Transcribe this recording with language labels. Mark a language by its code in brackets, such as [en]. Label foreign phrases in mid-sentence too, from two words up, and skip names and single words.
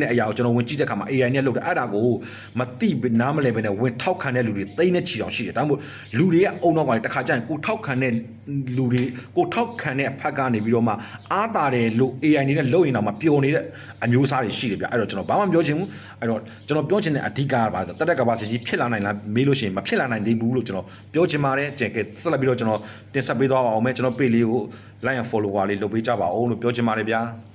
[my] တဲ့အရာကိုကျွန်တော်ဝင်ကြည့်တဲ့အခါမှာ AI နဲ့လုတ်တယ်အဲ့ဒါကိုမသိနားမလဲပဲနဲ့ဝင်ထောက်ခံတဲ့လူတွေသိနေချီအောင်ရှိတယ်ဒါမှမဟုတ်လူတွေကအုံတော့ကတခါကျရင်ကိုထောက်ခံတဲ့လူတွေကိုထောက်ခံတဲ့အဖက်ကနေပြီးတော့မှအားတာတယ်လို့ AI တွေနဲ့လုတ်ရင်တော့မှပျော်နေတဲ့အမျိုးအစားတွေရှိတယ်ဗျအဲ့တော့ကျွန်တော်ဘာမှမပြောချင်ဘူးအဲ့တော့ကျွန်တော်ပြောချင်တဲ့အဓိကကဘာလဲတက်ကဘာစီကြီးဖြစ်လာနိုင်လားမေးလို့ရှိရင်မဖြစ်လာနိုင်သေးဘူးလို့ကျွန်တော်ပြောချင်ပါတယ်ကျန်ကဲဆက်လက်ပြီးတော့ကျွန်တော်တင်ဆက်ပေးသွားပါအောင်မယ်ကျွန်တော် page လေးကို [en] like and follower [my] လေးလုပ်ပေးကြပါအောင်လို့ပြောချင်ပါတယ်ဗျာ